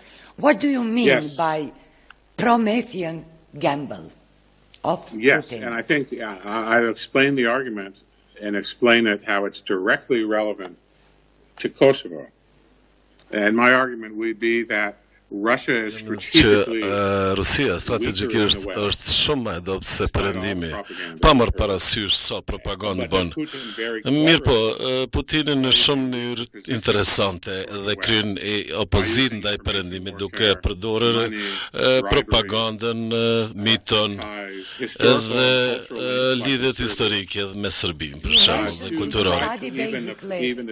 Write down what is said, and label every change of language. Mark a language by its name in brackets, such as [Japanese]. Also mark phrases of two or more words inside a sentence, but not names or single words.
[English] What do you mean by Promethean Gamble of Putin? And I think I'll explain the argument and explain it how it's directly relevant to Kosovo. And my argument would be that [Albanian] që Rusia strategjikisht është shumë më e dobët se Perëndimi, pa marrë parasysh sa propagandë bën. Mirë po, Putini në shumë mënyrë interesante dhe kryen opozitë ndaj Perëndimit duke përdorur propagandën, miton dhe lidhjet historike me Serbinë, për shembull, dhe kulturore.